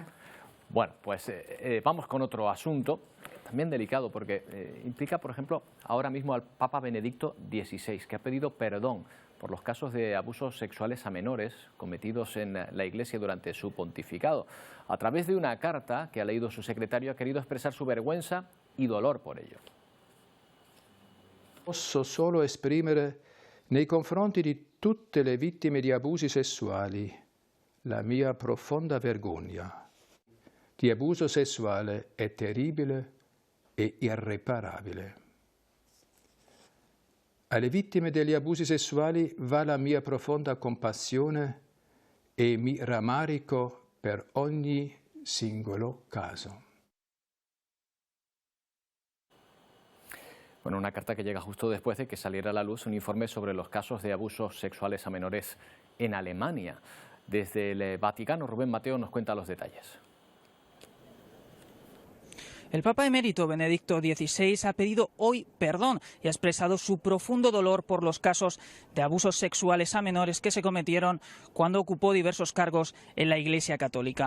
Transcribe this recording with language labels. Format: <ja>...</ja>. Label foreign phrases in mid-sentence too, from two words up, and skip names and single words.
<es>Bueno, pues vamos con otro asunto, también delicado, porque implica, por ejemplo, ahora mismo al Papa Benedicto XVI, que ha pedido perdón por los casos de abusos sexuales a menores cometidos en la Iglesia durante su pontificado. A través de una carta que ha leído su secretario, ha querido expresar su vergüenza y dolor por ello.</es> <it>Posso solo esprimere nei confronti di tutte le vittime di abusi sessuali la mia profonda vergogna. Di abuso sessuale è terribile e irreparabile. Alle vittime degli abusi sessuali va la mia profonda compassione e mi rammarico per ogni singolo caso.</it> <es>Bueno, una carta que llega justo después de que saliera a la luz un informe sobre los casos de abusos sexuales a menores en Alemania. Desde el Vaticano, Rubén Mateo nos cuenta los detalles. El Papa emérito Benedicto XVI ha pedido hoy perdón y ha expresado su profundo dolor por los casos de abusos sexuales a menores que se cometieron cuando ocupó diversos cargos en la Iglesia Católica.</es>